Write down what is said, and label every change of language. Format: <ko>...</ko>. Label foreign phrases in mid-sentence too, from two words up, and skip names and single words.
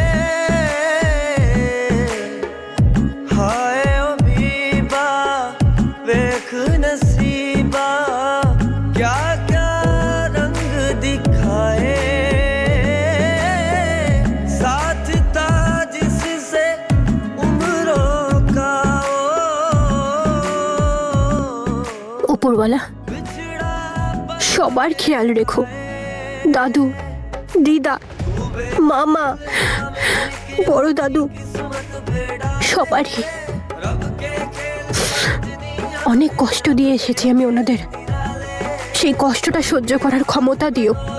<pa>ਹਾਏ ਓ ਬੀਬਾ, ਵੇਖ ਨਸੀਬਾ,</pa> <hi>क्या क्या रंग दिखाए, साथ था जिससे उम्रों का</hi> <bn>উপরওয়ালা সবার খেয়াল রেখো, দাদু, দিদা, মামা, বড় দাদু, সবারই। অনেক কষ্ট দিয়ে এসেছি আমি ওনাদের, সেই কষ্টটা সহ্য করার ক্ষমতা দিও।</bn>